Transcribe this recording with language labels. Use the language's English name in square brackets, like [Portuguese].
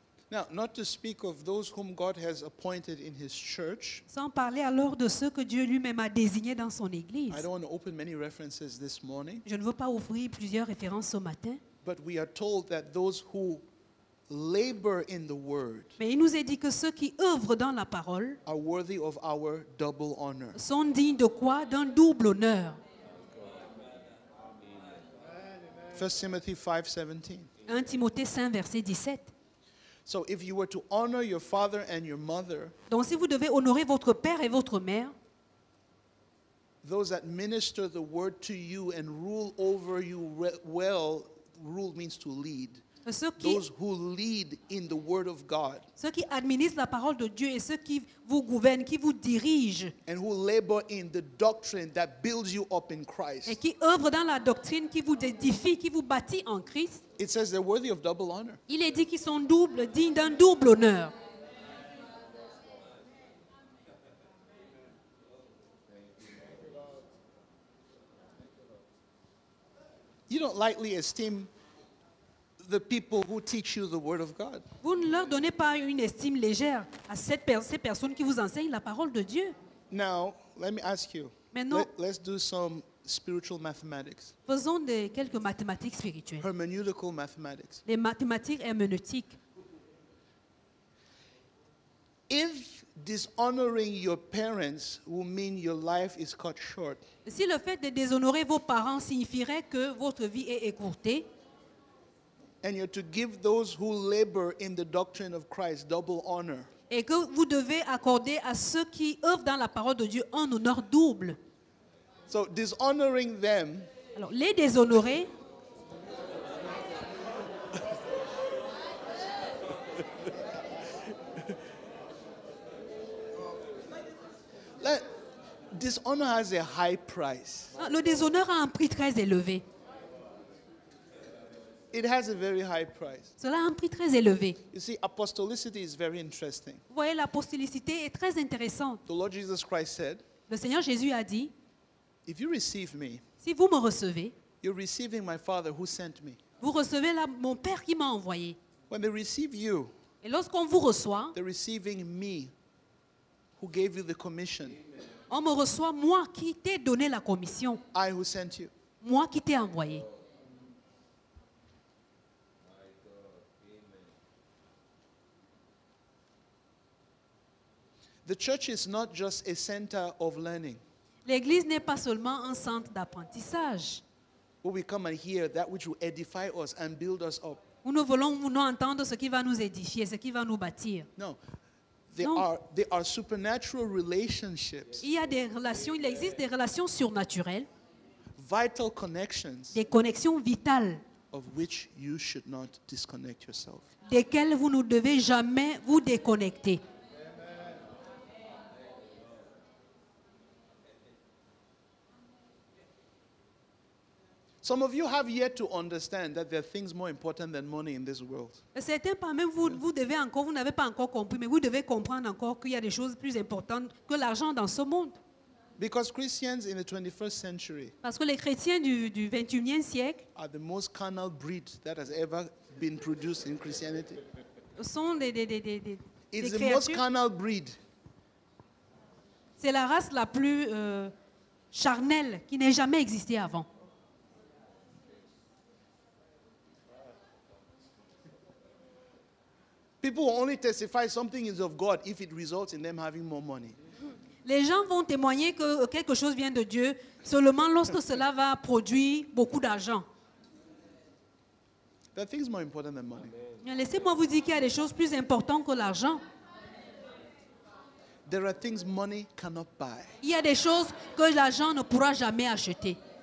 [English] Now, not to speak of those whom God has appointed in his church. [French] Sans parler alors de ceux que Dieu lui-même a désignés dans son église. [English] I don't want to open many references this morning, [French] Je ne veux pas ouvrir plusieurs références ce matin, [English] but we are told that those who labor in the word [French] mais il nous est dit que ceux qui œuvrent dans la parole [English] are worthy of our double honor. [French] sont dignes de quoi? D'un double honneur. [English] 1 Timothy 5:17. [French] 1 Timothée 5, verset 17. [English] So if you were to honor your father and your mother, [French] Donc si vous devez honorer votre père et votre mère, [English] those that minister the word to you and rule over you well, rule means to lead. [French] ceux qui [English] Those who lead in the word of God [French] administrent la parole de Dieu et ceux qui vous gouvernent, qui vous dirigent [English] and who labor in the doctrine that builds you up in [French] et [English] Christ. [French] qui œuvrent dans la doctrine, qui vous édifie, qui vous bâtit en Christ, [English] It says they're worthy of double honor. [French] il est dit qu'ils sont dignes d'un double honneur. [English] You don't lightly esteem the people who teach you the word of God. [French] Vous ne leur donnez pas une estime légère à ces personnes qui vous enseignent la parole de Dieu. [English] Now, let me ask you. [French] Maintenant, [English] Let's do some spiritual mathematics, [French] faisons quelques mathématiques spirituelles. [English] hermeneutical mathematics. [French] Les mathématiques herméneutiques. [English] If dishonoring your parents will mean your life is cut short, [French] Si le fait de déshonorer vos parents signifierait que votre vie est écourtée, [English] and you're to give those who labor in the doctrine of Christ double honor, [French] et que vous devez accorder à ceux qui œuvrent dans la parole de Dieu un honneur double. [English] so dishonoring them [French] Alors, les déshonorer, [English] dishonor has a high price. [French] le déshonneur a un prix très élevé. [English] It has a very high price. [French] Cela a un prix très élevé. [English] You see, apostolicity is very interesting. [French] Vous voyez, l'apostolicité est très intéressante. [English] The Lord Jesus Christ said, [French] Le Seigneur Jésus a dit, [English] if you receive me, [French] si vous me recevez, [English] You're receiving my Father who sent me. [French] Vous recevez là mon Père qui m'a envoyé. [English] When they receive you, [French] Et lorsqu'on vous reçoit, [English] they're receiving me who gave you the commission. [French] on me reçoit moi qui t'ai donné la commission, [English] I who sent you. [French] moi qui t'ai envoyé. [English] The church is not just a center of learning [French] L'Église n'est pas seulement un centre d'apprentissage [English] where we come and hear that which will edify us and build us up. [French] où nous voulons entendre ce qui va nous édifier, ce qui va nous bâtir. [English] No. [French] Non. [English] They are supernatural relationships, [French] Il y a des relations, il existe des relations surnaturelles, [English] vital connections [French] des connexions vitales, [English] of which you should not disconnect yourself. [French] desquelles vous ne devez jamais vous déconnecter. [English] Some of you have yet to understand that there are things more important than money in this world. [French] Certains parmi vous, vous n'avez pas encore compris, mais vous devez comprendre encore qu'il y a des choses plus importantes que l'argent dans ce monde. [English] Because Christians in the 21st century [French] Parce que les chrétiens du 21e siècle [English] are the most carnal breed that has ever been produced in Christianity. [French] sont des [English] It's the most [French] créatures. [English] carnal breed. [French] C'est la race la plus charnelle qui n'ait jamais existé avant. [English] People will only testify something is of God if it results in them having more money. [French] Les gens vont témoigner que quelque chose vient de Dieu seulement lorsque cela va produire beaucoup d'argent. [English] There are things more important than money. [French] Laissez-moi vous dire qu'il y a des choses plus importantes que l'argent. [English] There are things money cannot buy. [French] Il y a des choses que l'argent ne pourra jamais acheter.